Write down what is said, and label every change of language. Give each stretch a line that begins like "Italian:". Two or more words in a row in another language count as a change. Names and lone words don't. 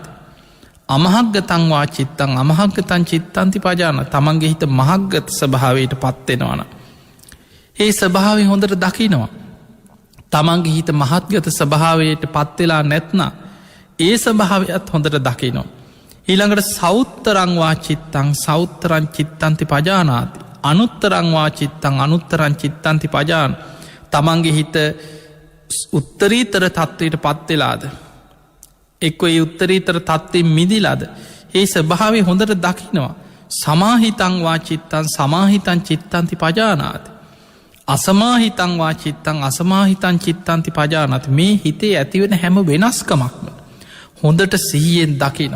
Pali: අමහග්ගතංවා චිත්තං අමහග්ගතන් චිත්තන්ති පජාන
Sinhala: තමන්ගේ හිත මහග්ගත ස්භාවයට පත්වෙනවන. ඒ ස්වභාවය හොඳට දකිනවා. තමන්ගේ හිත මහත්ගත ස්වභාවයට පත්වෙලා නැත්න ඒ ස්වභාවයත් හොඳට දකිනවා. ඊළඟට
Pali: සෞත්තරංවා චිත්තං සෞත්තරං චිත්තන්ති පජානාති අනුත්තරංවා චිත්තං අනුත්තරං චිත්තන්ති පජාන
Sinhala: තමන්ගේ හිත උත්තරීතර තත්වයට පත්වෙලාද එක්ව ඒ උත්තරීතර තත්වේ මිදිලාද ඒ ස්වභාවය හොඳට දකිනවා.
Pali: සමාහිතංවා චිත්තන් සමාහිතන් චිත්තන්ති පජානාති අසමාහිතංවා චිත්තං අසමාහිතන් චිත්තන්ති පජානති
Sinhala: මේ හිතේ ඇතිවෙන හැම වෙනස්කමක්ම හොඳට සීයෙන් දකිනවා.